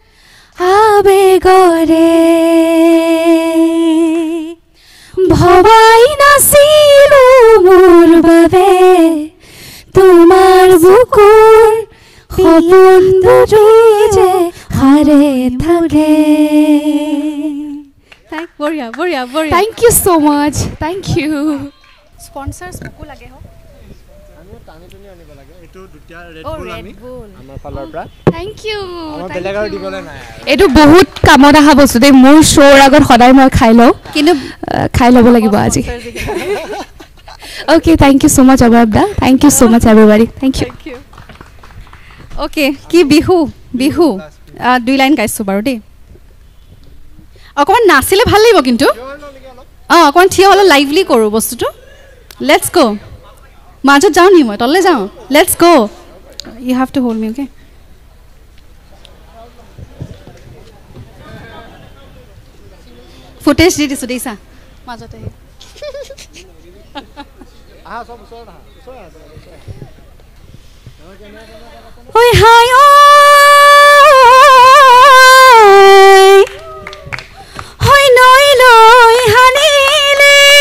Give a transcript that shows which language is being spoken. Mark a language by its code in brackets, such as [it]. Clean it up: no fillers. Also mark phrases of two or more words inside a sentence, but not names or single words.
[as] আবেগৰে ভবাই নাছিলো মোৰ বাবে তোমাৰ বুকুৰ সপোনটো যে হাৰে থাকে বঢ়িয়া বঢ়িয়া বঢ়িয়া [en] Thank you so much. Thank you. [as] স্পন্সৰ্ছ মোকো লাগে হ আমি টানি টুনি আনিব লাগে এটো দুটা ৰেড ও বুল ৰেড আমি বুল আমাৰ ফালৰ পৰা [en] Thank you. [as] আমাৰ বেলেগ আৰু দিবলে নাই এইটো বহুত কামত অহা বস্তু দেই মোৰ শ্ব'ৰ আগত সদায় মই খাই লওঁ কিন্তু খাই ল'ব লাগিব আজি [en] Okay, thank you so much Abhabda. Thank you so much everybody. Thank you. [as] অ'কে কি বিহু বিহু 2 লাইন গাইছোঁ বাৰু দেই অকণমান নাচিলে ভাল লাগিব কিন্তু অকণমান থিয় হ'লে লাইভলি কৰোঁ বস্তুটো [en] let's go' [as] মাজত যাওঁ নি মই তললৈ যাওঁ [en] let's go' you have to hold me [as] অ'কে ফুটেজ দি দিছোঁ দেইছা মাজতে ঐ হাই হৈ নৈ লৈ হানিলে